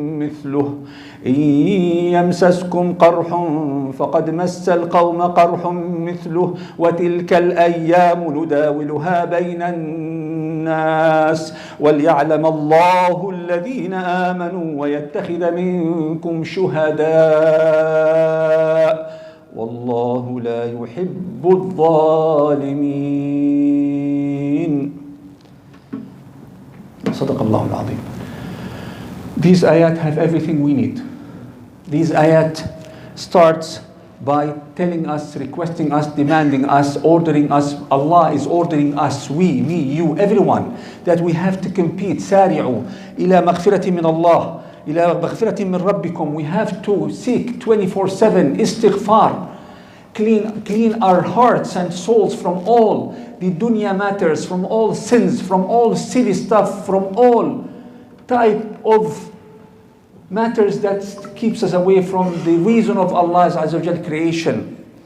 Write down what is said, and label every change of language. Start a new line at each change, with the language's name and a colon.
Arabic: مثله إن يمسسكم قرح فقد مس القوم قرح مثله وتلك الأيام نداولها بين الناس وليعلم الله الذين آمنوا ويتخذ منكم شهداء والله لا يحب الظالمين. صدق الله العظيم.
English: These ayat have everything we need. These ayat starts by telling us, requesting us, demanding us, ordering us. Allah is ordering us, we, me, you, everyone, that we have to compete.
Arabic: سارعوا إلى مغفرة من الله إلى مغفرة من ربكم.
English: We have to seek 24/7 istighfar. Clean our hearts and souls from all the dunya matters, from all sins, from all silly stuff, from all type of matters that keeps us away from the reason of Allah's Azza wa Jal creation.